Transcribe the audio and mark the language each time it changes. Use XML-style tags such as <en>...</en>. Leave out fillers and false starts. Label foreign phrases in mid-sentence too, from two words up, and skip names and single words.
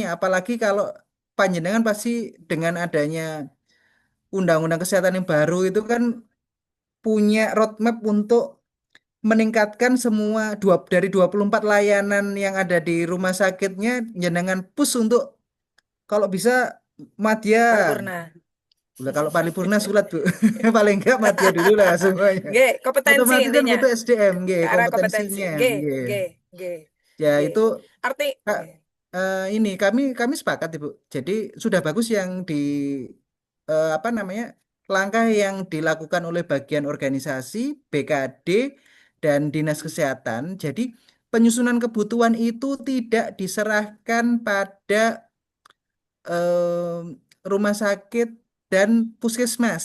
<id>Apalagi kalau panjenengan pasti dengan adanya undang-undang kesehatan yang baru itu kan punya roadmap untuk meningkatkan semua dari 24 layanan yang ada di rumah sakitnya, jenengan push untuk kalau bisa Madya. Paripurna. Udah kalau paripurna sulit Bu. Paling enggak Madya dulu lah semuanya. Nggih, kompetensi Otomatis kan intinya. butuh SDM, Ke arah kompetensi. kompetensinya, Nggih, nggih.</id> <jv>nggih, nggih,</jv> <id>Ya nggih. itu Arti Kak, nggih. ini kami sepakat Ibu. Jadi sudah bagus yang di apa namanya langkah yang dilakukan oleh bagian organisasi BKD dan Dinas Kesehatan. Jadi penyusunan kebutuhan itu tidak diserahkan pada rumah sakit dan puskesmas.</id>